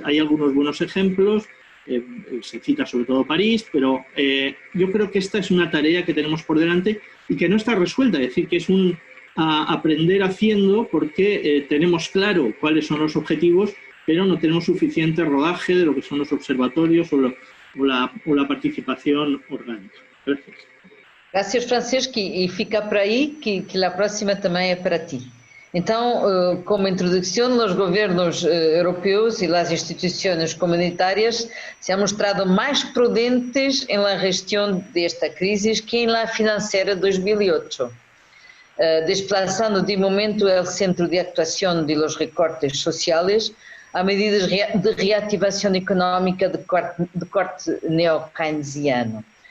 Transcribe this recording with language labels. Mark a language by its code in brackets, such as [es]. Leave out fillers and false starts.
[es] Hay algunos buenos ejemplos. Se cita sobre todo París, pero yo creo que esta es una tarea que tenemos por delante y que no está resuelta. Es decir, que es un aprender haciendo, porque tenemos claro cuáles son los objetivos, pero no tenemos suficiente rodaje de lo que son los observatorios o la participación orgánica. Gracias. [pt] Gracias, Francisco, e fica por aí que a próxima também é para ti. [es] Então, como introducción, los gobiernos europeos y las instituciones comunitarias se han mostrado más prudentes en la gestión de esta crisis que en la financiera 2008, desplazando de momento el centro de actuación de los recortes sociales a medidas de reactivación económica de corte neo-keynesiano.